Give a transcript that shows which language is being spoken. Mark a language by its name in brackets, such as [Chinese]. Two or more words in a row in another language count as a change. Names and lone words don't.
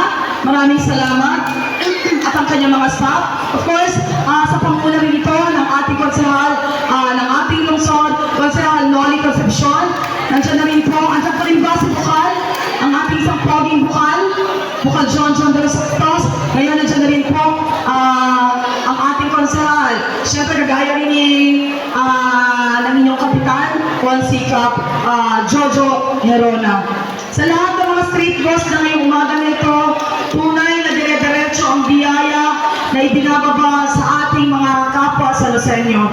[Filipino] Maraming salamat. At ang kanyang mga staff. [English] Of course, [Filipino] sa panguna rin ito ng ating konsehal, ng ating lungsod, konsehal Noli Concepcion. Nandiyan na rin po, andyan pa rin ba si Bukal? Ang ating isang poging Bukal, Bukal John de los Santos. Ngayon, nandiyan na rin po ang ating konsehal. Siyempre, kagaya rin ng inyong kapitan, Konsikap Jojo Herona. Sa lahat ng mga [English] street boss [Filipino] na ngayong umaga nito, tunay na dire-diretso ang biyaya na ibinababa sa ating mga kapwa sa Lusenyo.